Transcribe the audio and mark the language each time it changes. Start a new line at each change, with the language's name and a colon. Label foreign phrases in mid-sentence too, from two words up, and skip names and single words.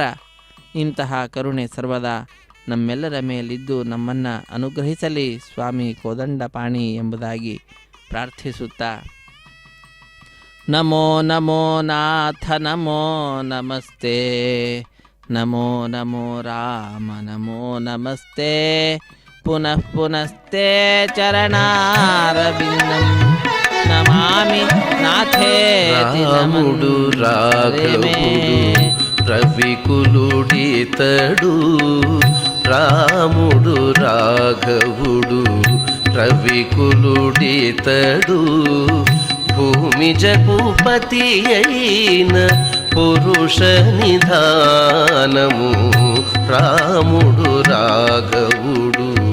Kannada: ಇಂತಹ ಕರುಣೆ ಸರ್ವದಾ ನಮ್ಮೆಲ್ಲರ ಮೇಲಿದ್ದು ನಮ್ಮನ್ನು ಅನುಗ್ರಹಿಸಲಿ ಸ್ವಾಮಿ ಕೋದಂಡಪಾಣಿ ಎಂಬುದಾಗಿ ಪ್ರಾರ್ಥಿಸುತ್ತಾ,
Sanskrit: नमो नमो नाथ नमो नमस्ते, नमो नमो राम नमो नमस्ते, पुनः पुनस्ते चरणारविन्दं नमामि नाथेति
Telugu: రాముడు రాఘవుడు రవికులుడితడు, రాముడు రాఘవుడు రవికులుడితడు, భూమి జగుపతి అయిన పురుష నిధానము రాముడు రాఘవుడు